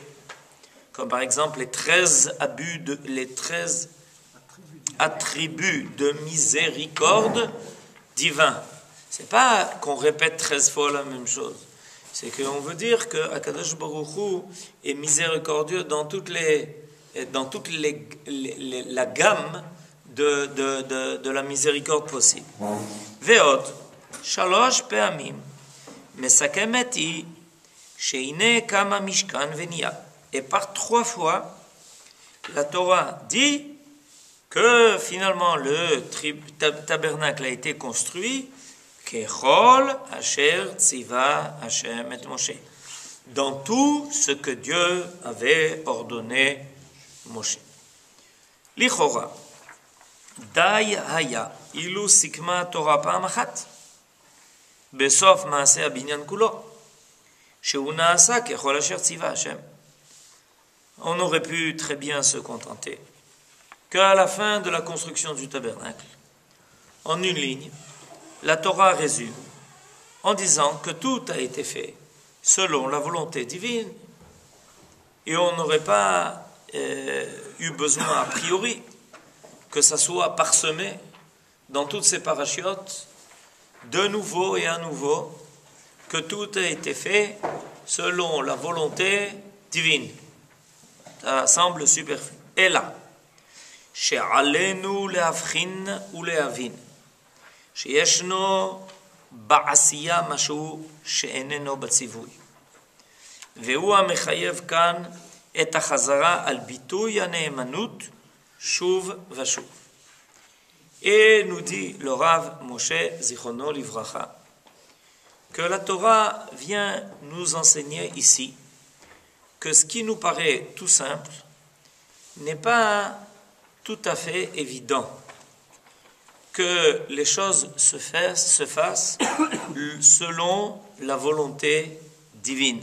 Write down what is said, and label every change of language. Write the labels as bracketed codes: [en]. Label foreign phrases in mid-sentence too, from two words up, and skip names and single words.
[fr] Comme par exemple les 13 attributs de miséricorde divin. C'est pas qu'on répète 13 fois la même chose. C'est qu'on veut dire que Akadosh Baruch Hu est miséricordieux dans toute la gamme de la miséricorde possible. [he] Ve'od, 3 פעמים מסכמת היא שהנה קם המשכן ונהיה. [fr] Et par 3 fois, la Torah dit que finalement le tabernacle a été construit [he] ככל אשר צוה השם את משה, [fr] dans tout ce que Dieu avait ordonné Moshe. [he] לכאורה, די היה אילו סיכמה תורה פעם אחת בסוף מעשה הבניין כולו שהוא נעשה ככל אשר ציווה השם. [fr] On aurait pu très bien se contenter qu'à la fin de la construction du tabernacle, en une ligne, la Torah résume en disant que tout a été fait selon la volonté divine et on n'aurait pas eu besoin a priori que ça soit parsemé dans toutes ces parachiotes de nouveau et à nouveau que tout a été fait selon la volonté divine. Ça semble superflu. Et là, [he] שעלינו להבחין ולהבין שישנו בעשייה משהו שאיננו בציווי, והוא המחייב כאן את החזרה על ביטוי הנאמנות שוב ושוב. [fr] Et nous dit le Rav Moshe [he] זכרונו לברכה [fr] que la Torah vient nous enseigner ici que ce qui nous paraît tout simple n'est pas tout à fait évident, que les choses se fassent selon la volonté divine.